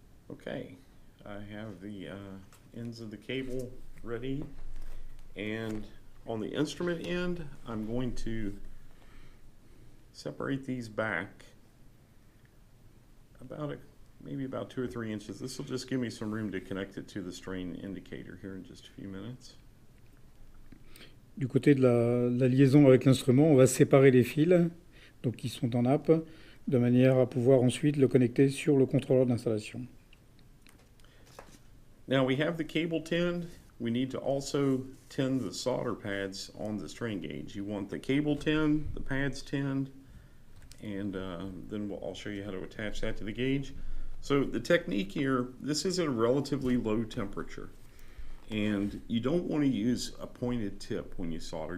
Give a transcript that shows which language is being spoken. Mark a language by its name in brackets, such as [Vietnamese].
[English] Okay, I have the ends of the cable ready, and on the instrument end, I'm going to separate these back maybe about 2 or 3 inches. This will just give me some room to connect it to the strain indicator here in just a few minutes. [French] Du côté de la liaison avec l'instrument, on va séparer les fils, donc qui sont en nappe, de manière à pouvoir ensuite le connecter sur le contrôleur d'installation. [English] Now we have the cable tinned. We need to also tin the solder pads on the strain gauge. You want the cable tinned, the pads tinned, and then I'll show you how to attach that to the gauge. So the technique here, this is at a relatively low temperature, and you don't want to use a pointed tip when you solder.